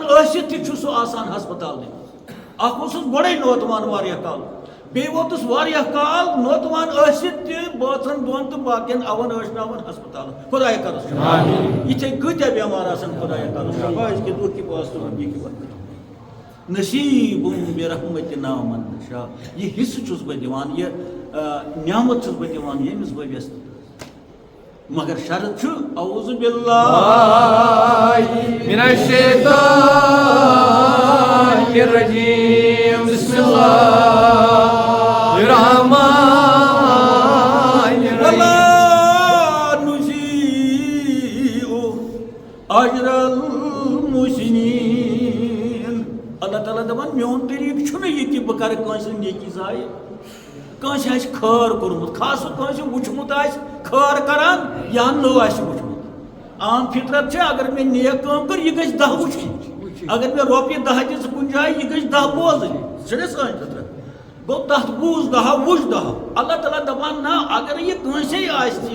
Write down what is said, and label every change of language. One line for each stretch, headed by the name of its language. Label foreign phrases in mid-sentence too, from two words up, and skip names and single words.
Kashmiri: ٲسِتھ تہِ چھُ سُہ آسان ہسپتالنٕے اکھ اوسُس گۄڈے نوتوان واریاہ کال بیٚیہِ ووتُس واریاہ کال نوتوان ٲسِتھ تہِ بٲژن دۄن تہٕ باقین اون ٲسناون ہسپتالن خۄدایا کرُس یِتھے کۭتیاہ بٮ۪مار آسان خۄدایا کرُس أزکہِ دۄہ کہِ واسطہٕ یہِ وقت نصیٖب بے
Arabic: رحمتنا من نشاء
Kashmiri: یہِ حِصہٕ چھُس بہٕ دِوان یہِ نعمت چھُس بہٕ دِوان ییٚمِس بہٕ یژھٕ مگر شرط چھُ
Arabic: اعوذ باللہ من الشیطان الرجیم بسم اللہ الرحمن ولا نضيع اجر المحسنین
Kashmiri: اللہ تعالیٰ دپان میون طریقہٕ چھُنہٕ یہِ کہِ بہٕ کرٕ کٲنٛسہِ نیکی ضایع کٲنٛسہِ آسہِ خٲر کوٚرمُت خاص کٲنٛسہِ وٕچھمُت آسہِ خٲر کران یا نوٚو آسہِ وٕچھمُت عام فطرت چھِ اگر مےٚ نیک کٲم کٔر یہِ گژھِ دہ وٕچھِنۍ اگر مےٚ رۄپیہِ دہ دِژٕ کُنہِ جایہِ یہِ گژھِ دہ بوزٕنۍ چھُنہ سٲنۍ فطرت گوٚو تتھ بوٗز دہ وٕچھ دہ اللہ تعالیٰ دپان نہ اگر یہِ کٲنٛسے آسہِ نہٕ یہِ